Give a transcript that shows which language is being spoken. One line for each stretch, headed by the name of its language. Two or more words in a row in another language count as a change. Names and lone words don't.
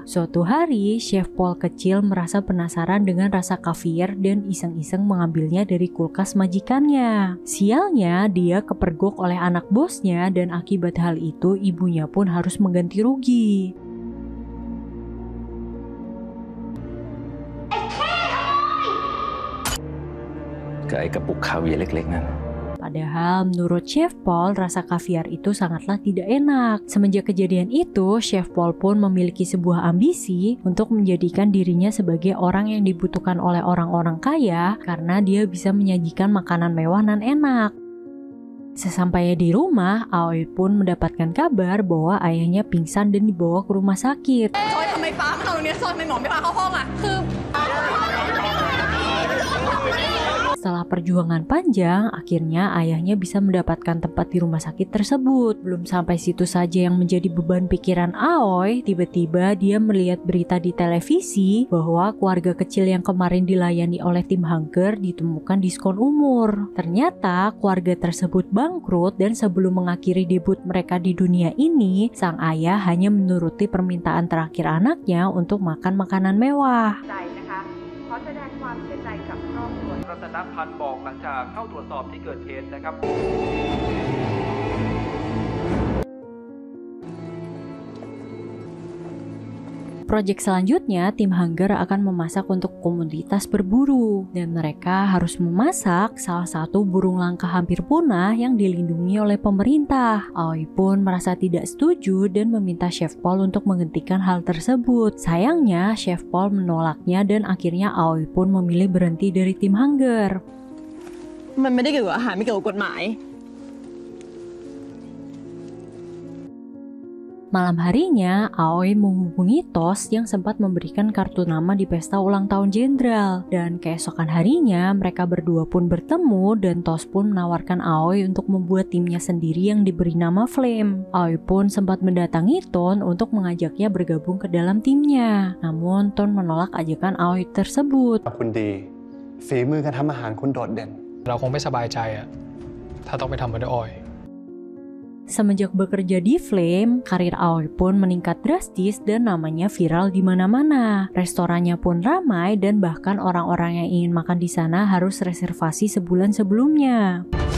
Indonesian: Suatu hari, Chef Paul kecil merasa penasaran dengan rasa kaviar dan iseng-iseng mengambilnya dari kulkas majikannya. Sialnya, dia kepergok oleh anak bosnya dan akibat hal itu ibunya pun harus mengganti rugi.
Thai: Ke ไอ้กระปุกคาเวียร์เล็กๆนั่น
Indonesian: Padahal menurut Chef Paul, rasa kaviar itu sangatlah tidak enak. Semenjak kejadian itu, Chef Paul pun memiliki sebuah ambisi untuk menjadikan dirinya sebagai orang yang dibutuhkan oleh orang-orang kaya karena dia bisa menyajikan makanan mewah dan enak. Sesampainya di rumah, Aoi pun mendapatkan kabar bahwa ayahnya pingsan dan dibawa ke rumah sakit.
Thai: ซอยทำไมฟ้ามาตรงนี้ซอยทำไมหมอไม่พาเข้าห้องอ่ะคือ
Indonesian: Setelah perjuangan panjang, akhirnya ayahnya bisa mendapatkan tempat di rumah sakit tersebut. Belum sampai situ saja yang menjadi beban pikiran Aoi, tiba-tiba dia melihat berita di televisi bahwa keluarga kecil yang kemarin dilayani oleh tim Hunger ditemukan diskon umur. Ternyata keluarga tersebut bangkrut dan sebelum mengakhiri debut mereka di dunia ini, sang ayah hanya menuruti permintaan terakhir anaknya untuk makan makanan mewah.
Thai: ขอแสดงความเสียใจกับครอบครัว รัตนพันธ์บอกหลังจากเข้าตรวจสอบที่เกิดเหตุนะครับ
Indonesian: Proyek selanjutnya, tim Hunger akan memasak untuk komunitas berburu dan mereka harus memasak salah satu burung langka hampir punah yang dilindungi oleh pemerintah. Aoi pun merasa tidak setuju dan meminta Chef Paul untuk menghentikan hal tersebut. Sayangnya, Chef Paul menolaknya dan akhirnya Aoi pun memilih berhenti dari tim Hunger.
Thai: มันไม่ได้เกี่ยวกับอาหารไม่เกี่ยวกับกฎหมาย
Indonesian: Malam harinya, Aoi menghubungi Tos yang sempat memberikan kartu nama di pesta ulang tahun jenderal. Dan keesokan harinya, mereka berdua pun bertemu dan Tos pun menawarkan Aoi untuk membuat timnya sendiri yang diberi nama Flame. Aoi pun sempat mendatangi Ton untuk mengajaknya bergabung ke dalam timnya. Namun, Ton menolak ajakan Aoi tersebut.
Thai: คุณดีฝีมือการทำอาหารคุณโดดเด่น เราคงไม่สบายใจอะถ้าต้องไปทำกับออย
Indonesian: Semenjak bekerja di Flame, karir Aoi pun meningkat drastis dan namanya viral di mana-mana. Restorannya pun ramai dan bahkan orang-orang yang ingin makan di sana harus reservasi sebulan sebelumnya.